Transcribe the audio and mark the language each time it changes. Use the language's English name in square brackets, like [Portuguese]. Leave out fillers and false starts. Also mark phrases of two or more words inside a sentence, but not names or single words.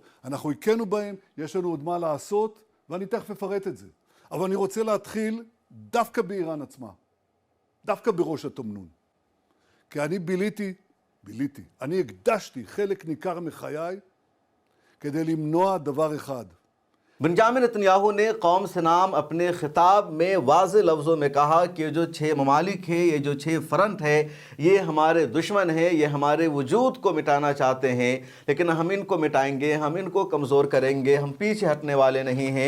[Hebrew] אנחנו הכינו בהם, יש לנו עוד מה לעשות ואני תכף אפרט את זה. אבל אני רוצה להתחיל דווקא באיראן עצמה, דווקא בראש התמנון. כי אני אני הקדשתי חלק ניכר מחיי כדי למנוע דבר אחד. [Urdu] بینجمن نیتن یاہو نے قوم سے نام اپنے خطاب میں واضح لفظوں میں کہا کہ یہ جو 6 ممالک ہے، یہ جو 6 فرنٹ ہے، یہ ہمارے دشمن ہے، یہ ہمارے وجود کو مٹانا چاہتے ہیں، لیکن ہم ان کو مٹائیں گے، ہم ان کو کمزور کریں گے، ہم پیچھے ہٹنے والے نہیں ہیں.